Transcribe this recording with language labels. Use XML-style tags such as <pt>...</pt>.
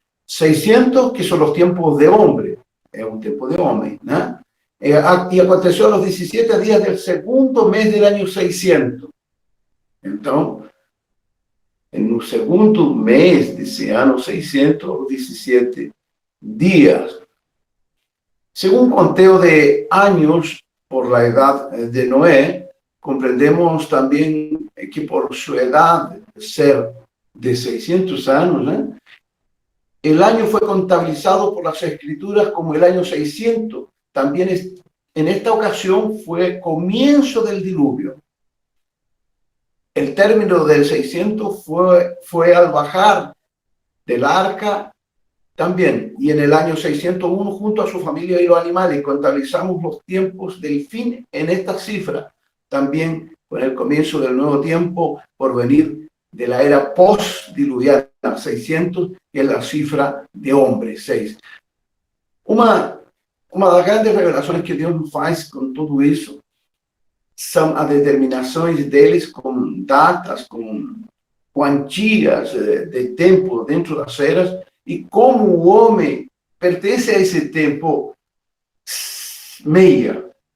<pt>600, que são os tempos de homem, é um tempo de homem, né? E aconteceu aos 17 dias do segundo mês do ano 600. Então, no segundo mês desse ano 600, 17 dias.</pt> <es>Segundo conteo de anos por la edad de Noé, compreendemos también que por su edad ser de 600 años, ¿eh? El año fue contabilizado por las escrituras como el año 600. También en esta ocasión fue comienzo del diluvio. El término del 600 fue al bajar del arca también, y en el año 601, junto a su familia y los animales, contabilizamos los tiempos del fin en esta cifra, también con el comienzo del nuevo tiempo por venir de la era post-diluviana, 600, que es la cifra de hombre, 6.</es> <pt>Uma das grandes revelações que Deus nos faz com tudo isso são as determinações deles com datas, com quantias de tempo dentro das eras, e como o homem pertence a esse tempo meia.</pt>